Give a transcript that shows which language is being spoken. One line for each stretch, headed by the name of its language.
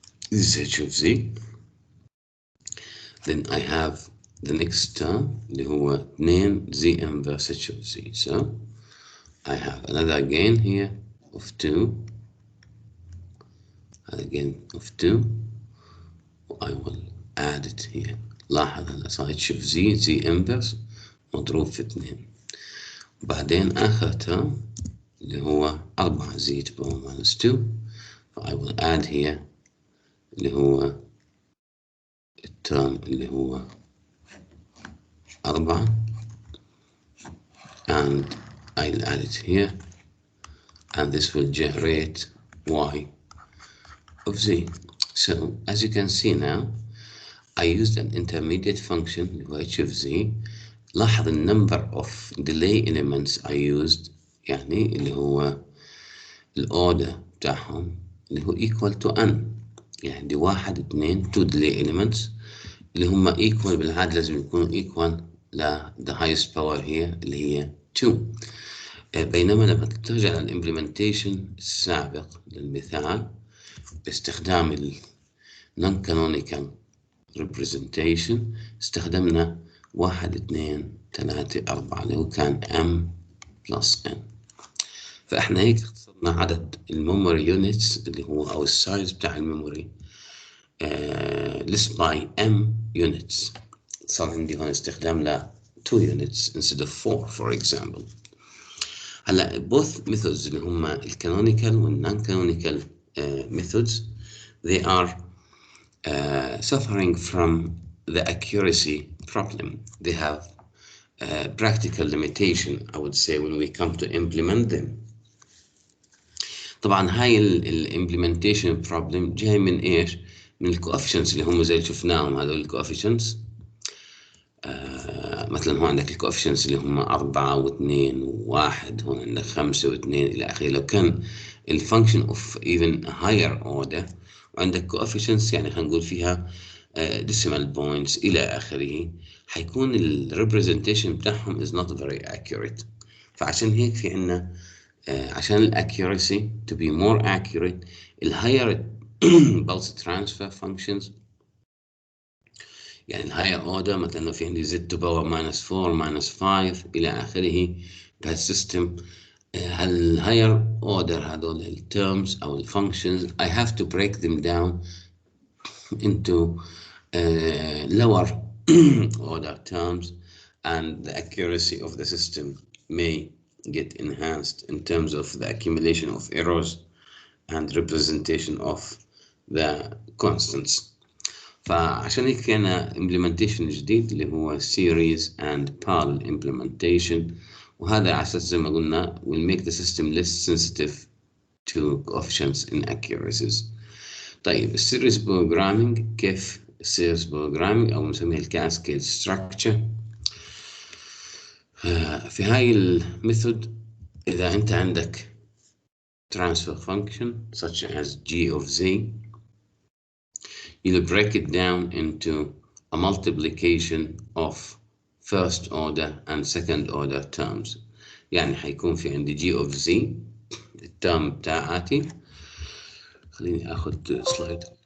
English: This is h of z. Then I have the next term
Arabic: اللي هو
English: 2 z inverse h of z. So I have another gain here of 2, again of 2. I will add it here.
Arabic: لاحظ هلا صار h of z inverse مضروب في 2. بعدين آخر ترم اللي هو 4 z to the power minus 2.
English: I will add here
Arabic: اللي هو الترم اللي هو
English: 4 and I'll add it here, and this will generate y of z. So as you can see now, I used an intermediate function h of z. لاحظ the number of delay elements I used،
Arabic: يعني اللي هو الأوردر بتاعهم اللي هو
English: equal to n، يعني دي 1 2 2 delay elements اللي هم equal،
Arabic: بالعادة لازم يكونوا
English: equal ل the highest power here اللي هي 2.
Arabic: بينما لما ترجع للإمبلمنتيشن السابق للمثال باستخدام ال non-canonical representation استخدمنا 1 2 3 4 اللي هو كان m plus n. فاحنا هيك اختصرنا عدد الميموري يونتس اللي هو او السايز بتاع الميموري
English: list by m units.
Arabic: صار عندي هون استخدام ل 2 units
English: instead of 4
Arabic: for example.
English: هلا both methods اللي هم الcanonical والnon canonical methods they are suffering from the accuracy problem. They have practical limitation, I would say, when we come to implement them.
Arabic: طبعا هاي الامبلمنتيشن بروبلم جاي من ايش؟ من الكوفيشنتس اللي هم زي اللي شفناهم هذول الكوفيشنتس. مثلا هون عندك الكوفيشنتس اللي هم 4 و2 و1، هون عندك 5 و2 الى اخره. لو كان الفانكشن اوف even higher order وعندك كوفيشنتس يعني خلينا نقول فيها decimal points الى اخره، حيكون الريبريزنتيشن بتاعهم
English: is not very accurate.
Arabic: فعشان هيك في عندنا عشان الاكيورسي
English: to be more accurate
Arabic: الهاير pulse transfer functions، يعني الهاير اوردر مثلا في عندي z to power minus 4 minus 5 الى اخره بهالسيستم. الهاير اوردر هذول التيرمز او الفانكشنز
English: I have to break them down into lower order terms, and the accuracy of the system may get enhanced in terms of the accumulation of errors and representation of the constants.
Arabic: فعشان هيك كان
English: implementation جديد اللي هو series and parallel implementation،
Arabic: وهذا على أساس زي ما قلنا
English: will make the system less sensitive to coefficients inaccuracies.
Arabic: طيب السيريز بروجرامينج، كيف السيريز بروجرامينج أو نسميها الكاسكيد ستراكشر؟ في هاي الميثود إذا أنت عندك
English: transfer function such as g of z, you'll break it down into a multiplication of first order and second order terms.
Arabic: يعني حيكون في عندي g of z الترم بتاعتي. خليني اخذ سلايد.